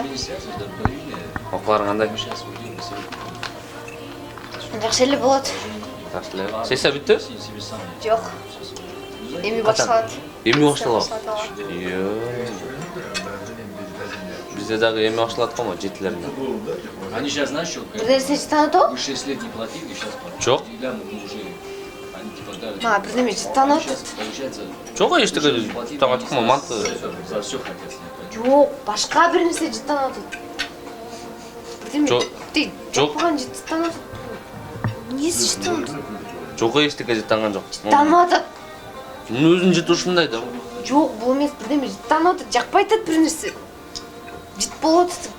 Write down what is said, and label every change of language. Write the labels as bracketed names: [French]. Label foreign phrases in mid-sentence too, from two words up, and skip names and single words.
[Kyrgyz] Окууларың кандай? Жакшы эле болот. Жакшы эле. Сессия бүттү? Жок. Эми башталат. Эми башталат. Bizde дагы эми башталат го, жетилеринде. [Russian] Они сейчас знаешь, что? [Kyrgyz] Бир нерсе жыттанат о? [Russian] Мы 6 лет не платили, сейчас платят. [Kyrgyz] Жок. [Russian] Мы уже... Они типа дали. [Kyrgyz] Ма, бир неме жыттанат. [Russian] Получается... [Kyrgyz] Жок, эчтеке таңатыкмы манты. [Russian] За все хотят снять. [Kyrgyz] Жок, башка бир нерсе жыттанат. Бирдеме? Жок. Жок. Жок. Жыттанат. Эмнеси жыттанат? Жок, эчтеке жыттанган жок. Жыттанып атат. Мен өзүм жыт ушундай да. Жок, бул эмес, бирдеме жыттанып атат. Жакпай атат бир нерсе. Жыт болот.